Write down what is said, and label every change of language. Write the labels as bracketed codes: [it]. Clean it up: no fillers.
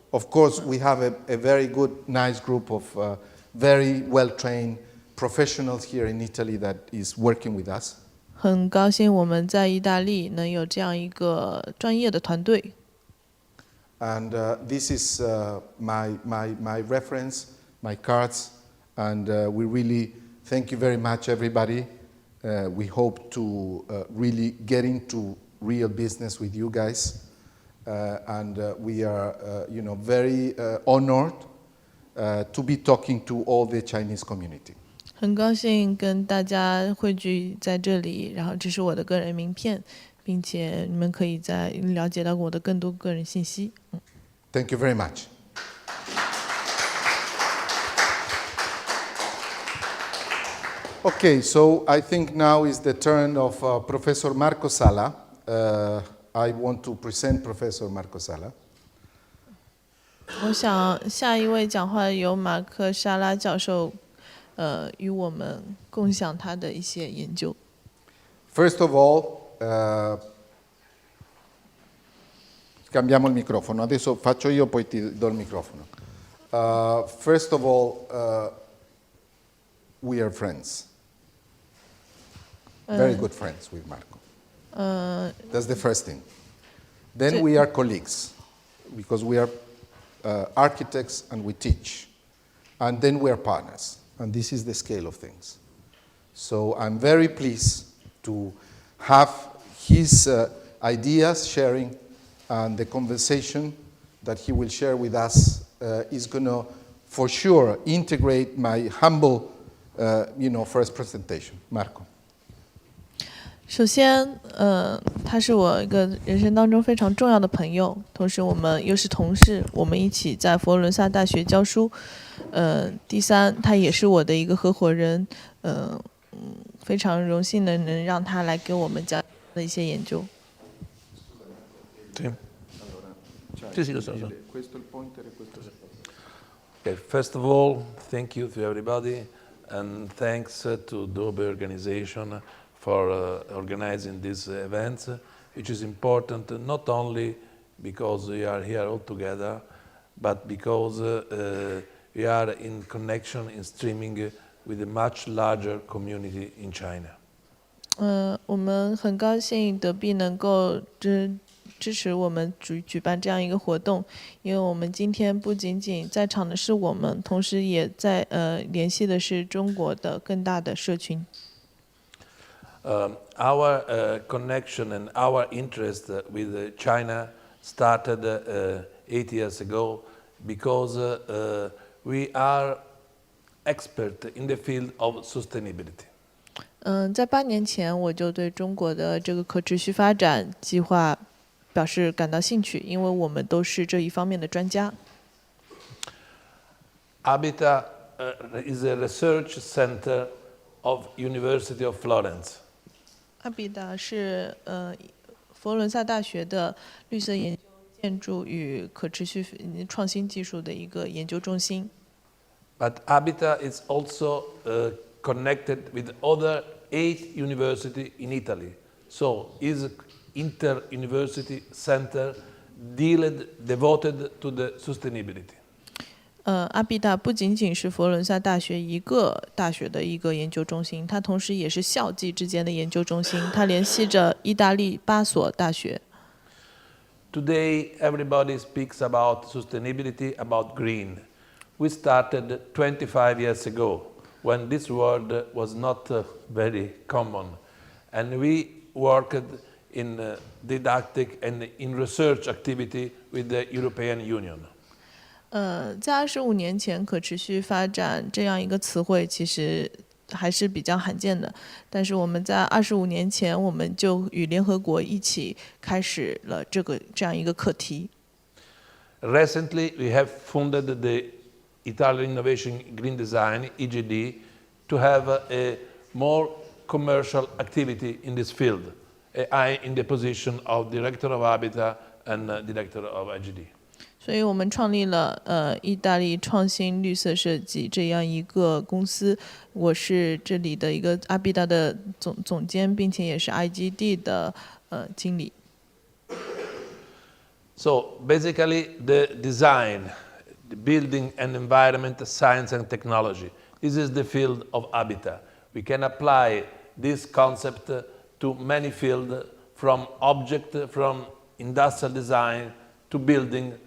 [en] Of course, we have a very good, nice group of very well-trained professionals here in Italy that is working with us. [zh] 很高兴我们在意大利能有这样一个专业的团队。 [en] And this is my reference, my cards, and we really thank you very much, everybody. We hope to really get into real business with you guys. And we are, very honored to be talking to all the Chinese community. [zh] 很高兴跟大家汇聚在这里，然后这是我的个人名片，并且你们可以在了解到我的更多个人信息。 [en] Thank you very much. Okay, so I think now is the turn of Professor Marco Sala. I want to present Professor Marco Sala. [zh] 我想下一位讲话由马克沙拉教授，与我们共享他的一些研究。 [en] First of all, [it] cambiamo il microfono. Adesso faccio io, poi ti do il microfono. [en] First of all, we are friends. Very good friends with Marco. That's the first thing. Then we are colleagues, because we are architects and we teach. And then we are partners. And this is the scale of things. So I'm very pleased to have his ideas sharing, and the conversation that he will share with us is going to, for sure, integrate my humble, first presentation. Marco. [zh] 首先，他是我一个人生当中非常重要的朋友，同时我们又是同事，我们一起在佛罗伦萨大学教书。第三，他也是我的一个合伙人，非常荣幸的能让他来给我们讲的一些研究。 [en] Okay, first of all, thank you to everybody, and thanks to Adobe organization for organizing this event, which is important not only because we are here all together, but because we are in connection, in streaming with a much larger community in China. [zh] 我们很高兴德币能够支持我们举办这样一个活动，因为我们今天不仅仅在场的是我们，同时也在联系的是中国的更大的社群。 [en] Our connection and our interest with China started 8 years ago because we are expert in the field of sustainability. [zh] 在8年前，我就对中国的这个可持续发展计划表示感到兴趣，因为我们都是这一方面的专家。 [en] Habitat is a research center of University of Florence. [zh] 阿比达是佛罗伦萨大学的绿色研究、建筑与可持续创新技术的一个研究中心。 [en] But Habitat is also connected with other 8 universities in Italy. So is inter-university center devoted to the sustainability. [zh] 阿比达不仅仅是佛罗伦萨大学一个大学的一个研究中心，它同时也是校际之间的研究中心，它联系着意大利8所大学。 [en] Today, everybody speaks about sustainability, about green. We started 25 years ago when this word was not very common. And we worked in didactic and in research activity with the European Union. [zh] 在25年前，可持续发展这样一个词汇其实还是比较罕见的。但是我们在25年前，我们就与联合国一起开始了这样一个课题。 [en] Recently, we have funded the Italian Innovation Green Design (EGD) to have a more commercial activity in this field. I in the position of director of Habitat and director of EGD. [zh] 所以我们创立了意大利创新绿色设计这样一个公司，我是这里的一个阿比达的总监，并且也是 IGD 的经理。 [en] So basically, the design, the building and environment, science and technology. This is the field of Habitat. We can apply this concept to many fields, from object, from industrial design to building.